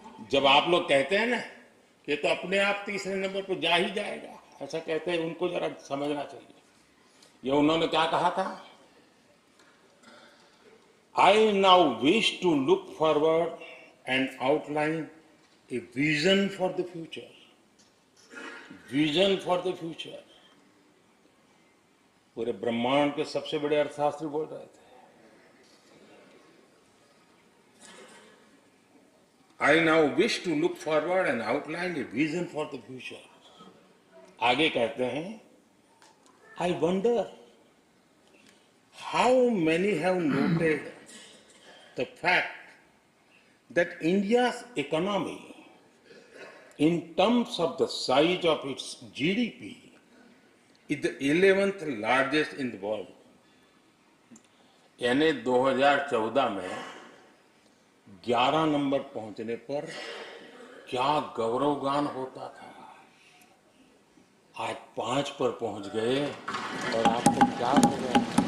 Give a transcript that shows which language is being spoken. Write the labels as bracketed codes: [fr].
[hi] जब आप लोग कहते हैं ना कि तो अपने आप तीसरे नंबर पर जा ही जाएगा, ऐसा कहते हैं, उनको जरा समझना चाहिए। ये उन्होंने क्या कहा था, [en] I now wish to look forward and outline a vision for the future. Vision for the future. [hi] पूरे ब्रह्मांड के सबसे बड़े अर्थशास्त्री बोल रहे थे। [en] I now wish to look forward and outline a vision for the future. [hi] आगे कहते हैं, [en] I wonder how many have noted the fact that India's economy, in terms of the size of its GDP, is the 11th largest in the world. [hi] यानी 2014 में 11 number पहुंचने पर क्या गौरवगान होता था। आज 5 पर पहुंच गए और आपको क्या हो गया।